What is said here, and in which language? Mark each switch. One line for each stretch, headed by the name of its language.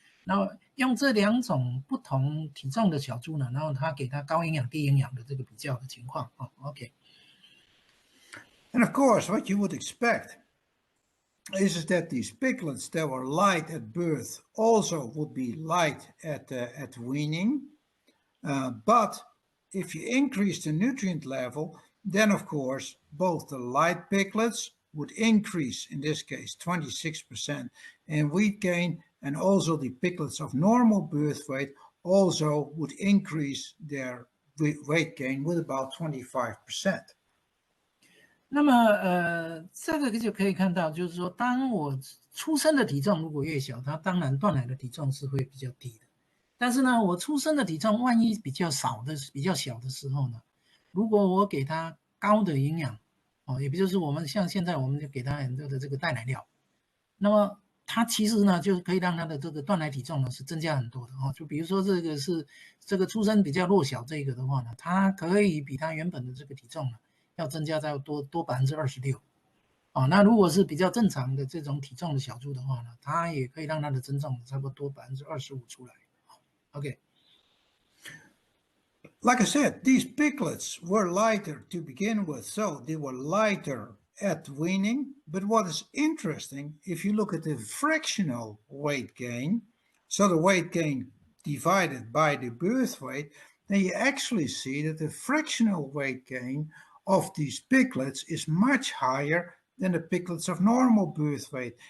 Chinese: 然后用这两种不同体重的小猪呢，然后他给它高营养、低营养的这个比较的情况啊 ，OK。
English: And of course, what you would expect is that these piglets that were light at birth also would be light at weaning. But if you increase the nutrient level, then of course both the light piglets would increase, in this case 26% in weight gain, and also the piglets of normal birth weight also would increase their weight gain with about 25%.
Chinese: 那么这个就可以看到，就是说，当我出生的体重如果越小，它当然断奶的体重是会比较低的。但是呢，我出生的体重万一比较小的时候呢，如果我给它高的营养，哦，也就是我们像现在我们就给它很多的这个代奶料，那么它其实呢，就是可以让它的这个断奶体重呢是增加很多的哦。就比如说这个是这个出生比较弱小这个的话呢，它可以比它原本的这个体重呢要增加到多26%。哦，那如果是比较正常的这种体重的小猪的话呢，它也可以让它的增重差不多多25%出来。 OK。
English: Like I said, these piglets were lighter to begin with, so they were lighter at weaning. But what is interesting, if you look at the fractional weight gain, so the weight gain divided by the birth weight, then you actually see that the fractional weight gain of these piglets is much higher than the piglets of normal birth weight.